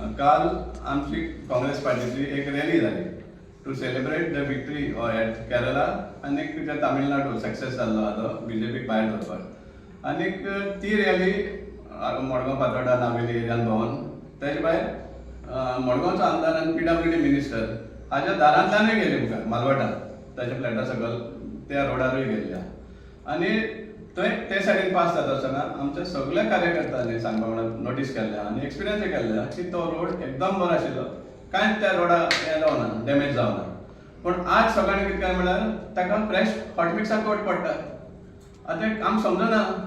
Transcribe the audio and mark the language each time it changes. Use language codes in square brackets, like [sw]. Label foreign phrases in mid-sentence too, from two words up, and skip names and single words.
[kok] काल आमची काँग्रेस पार्टीची एक रॅली झाली [en] to celebrate the victory at Kerala [kok] आनी जे तामिळनाडू सक्सेस जाल्लो आहा BJP भायर दवरपाक आनीक ती रॅली मडगांव फातोर्डा नावेली एरियान भोंवन तेजे भायर मडगांवचो आमदार आनी PWD मिनिस्टर हाज्या दारांतल्यानूय गेले मुखार मालवटा ताच्या फ्लॅटा सकयल त्या रोडारूय गेल्ल्या आनी थंय ते सायडीन पास जाता आसतना आमच्या सगळ्या कार्यकर्त्यांनी सांगपा म्हणून नोटीस केल्या आनी एक्सपिरियन्सूय केल्ल्या की तो रोड एकदम बरो आशिल्लो कांयच त्या रोडा हें जावना डॅमेज जावना पूण आज सगळ्यांनी कितें काय म्हळ्यार ताका [en] fresh hot [kok] मिक्साक कोट पडटा आतां आमकां समजना